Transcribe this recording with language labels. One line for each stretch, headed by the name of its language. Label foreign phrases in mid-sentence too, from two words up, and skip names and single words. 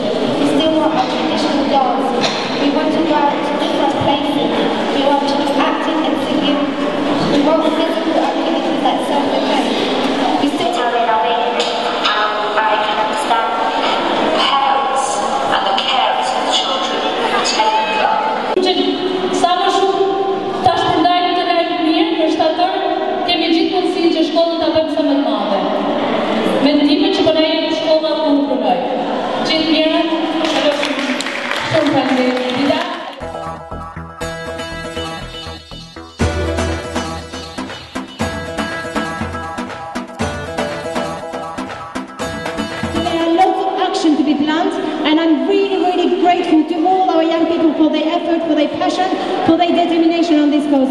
English: We still want our traditional dance. We want to go out to different places. We want to do acting and singing. We want physical activities like self-defense. We still have in Albania. I can understand parents and the carers of children who take them.
Albanian: Sa më shumë tash të ndajmë të lajmë mirë për shtator, kemi gjithë mundësinë që shkollën ta bëjmë sa më të madhe. Mendime që po na jep shkolla ku nuk punoj. Gjithë mirë, shumë faleminderit.
English: And I'm really grateful to all our young people for their effort, for their passion, for their determination on this cause.